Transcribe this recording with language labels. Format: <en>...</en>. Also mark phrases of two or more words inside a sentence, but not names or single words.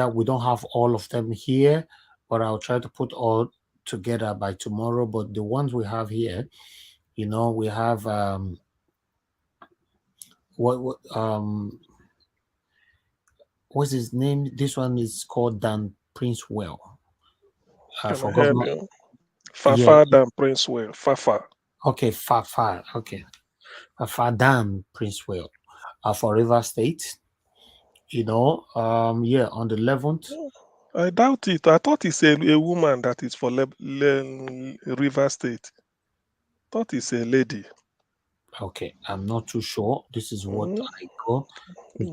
<en>We don't have all of them here, but I'll try to put all together by tomorrow. But the ones we have here, we have what's his name? This one is called Dan Princewell. For governor. Fafa Dan Princewell. Fafa. Okay, Fafa. Okay. Fafa Dan Princewell. For River State. On the 11th. I doubt it. I thought it's a woman that is for River State. Thought it's a lady. Okay, I'm not too sure. This is what I go. In</en>